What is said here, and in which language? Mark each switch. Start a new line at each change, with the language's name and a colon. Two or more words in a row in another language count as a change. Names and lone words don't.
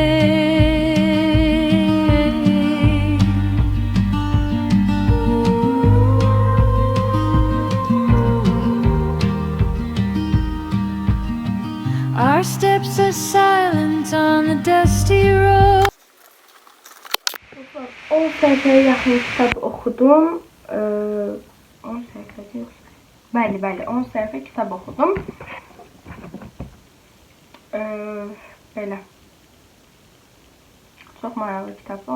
English: Our steps are silent on the dusty road.
Azerbaijani: 10 səhifəyə yaxın kitab oxudum. 10 səhifə yox. Bəli, 10 səhifə kitab oxudum. Belə. Çox maraqlı kitabdır.